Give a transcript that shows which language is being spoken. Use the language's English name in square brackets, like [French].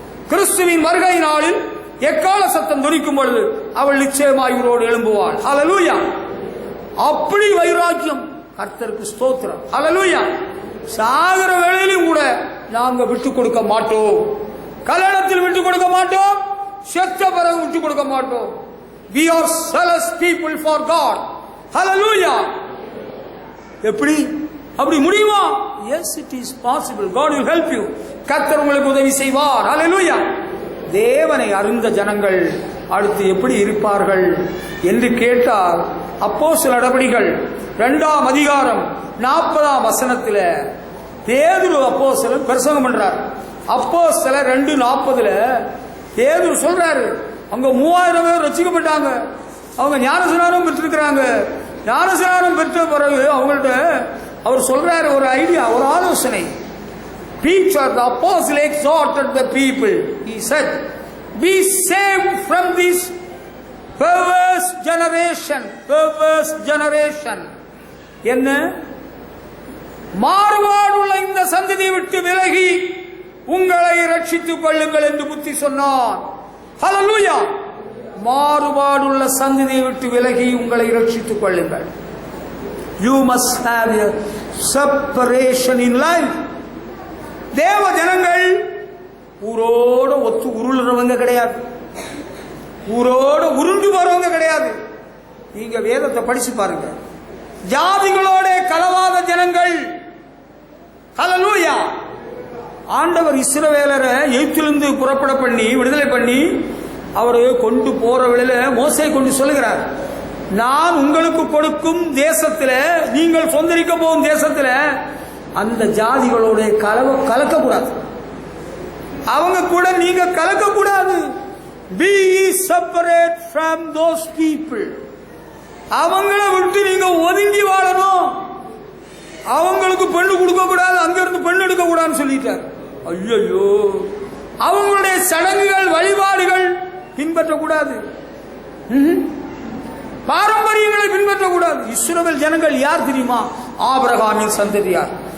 [Tamil] கிறிஸ்துவின் வருகை நாளில் எக்கால சத்தம் துணிக்கும் பொழுது அவள் நிச்சயமாய் உயிரோடு எழும்புவாள். ஹல்லேலூயா. அப்படி வைராக்கியம். கர்த்தருக்கு ஸ்தோத்திரம். ஹல்லேலூயா. சாகர வேளையிலும் கூட நாங்க விட்டு கொடுக்க மாட்டோம். கல்யாணத்தில் விட்டு கொடுக்க மாட்டோம், செத்த பிறகு விட்டு கொடுக்க மாட்டோம். [English] We are zealous people for God. Hallelujah. [Tamil] எப்படி அப்படி முடியுமா? [English] Yes, it is possible. God will help you. [Tamil] கர்த்தர் உங்களுக்கு உதவி செய்வார். [English] Hallelujah. [Tamil] தேவனை அறிந்த ஜனங்கள் அடுத்து எப்படி இருப்பார்கள் என்று கேட்டால் அப்போஸ்தலர் நடபடிகள் 2ஆம் அதிகாரம் 40ஆம் வசனத்தில் பேதுரு அப்போஸ்தலன் பிரசங்கம் பண்றார். அப்போஸ்தலர் 2:40 பேதுரு சொல்றாரு, அங்க 3000 பேர் ரட்சிக்கப்பட்டாங்க. அவங்க ஞானஸ்நானம் பெற்றிருக்கிறாங்க. ஞானஸ்நானம் பெற்ற பிறகு அவங்கள்ட்ட அவர் சொல்றாரு ஒரு ஐடியா, ஒரு ஆலோசனை. [English] Peter the apostle exhorted the people. He said, be saved from this perverse generation. Perverse generation. [Tamil] என்ன? மாறுபாடுள்ள இந்த சந்ததியை விட்டு விலகி உங்களை ரட்சித்துக் கொள்ளுங்கள் என்று புத்தி சொன்னார். ஹல்லேலூயா. மாறுபாடுள்ள சந்ததியை விட்டு விலகி உங்களை ரட்சித்துக் கொள்ளுங்கள். [English] You must have a separation in life. [Tamil] தேவ ஜனங்கள் ஊரோட ஒத்து உருளுறவங்க கிடையாது, ஊரோட உருண்டு போறவங்க கிடையாது. நீங்க வேதத்தை படிச்சு பாருங்க. ஜாதிகளோட கலவாத ஜனங்கள். ஹல்லேலூயா. ஆண்டவர் இஸ்ரவேலரை எகிப்திலிருந்து புறப்பட பண்ணி விடுதலை பண்ணி அவரு கொண்டு போற வேளையில மோசே கொண்டு சொல்லுகிறார், நான் உங்களுக்கு கொடுக்கும் தேசத்துல, நீங்கள் சொந்தரிக்க போகும் தேசத்துல அந்த ஜாதிகளோட கலக்கக்கூடாது, அவங்க கூட நீங்க கலக்கக்கூடாது. [English] Be separate from those people. [Tamil] அவங்கள விட்டு நீங்க ஒதுங்கி வாழணும். அவங்களுக்கு பெண்ணு கொடுக்க கூடாது, அங்க இருந்து பெண் எடுக்க கூடாதுன்னு சொல்லிட்டார். ஐயோ, அவங்களுடைய சடங்குகள் வழிபாடுகள் பின்பற்றக்கூடாது, பாரம்பரியங்களை பின்பற்றக்கூடாது. இஸ்ரவேல் ஜனங்கள் யார் தெரியுமா? ஆபிரகாமின் சந்ததியார்.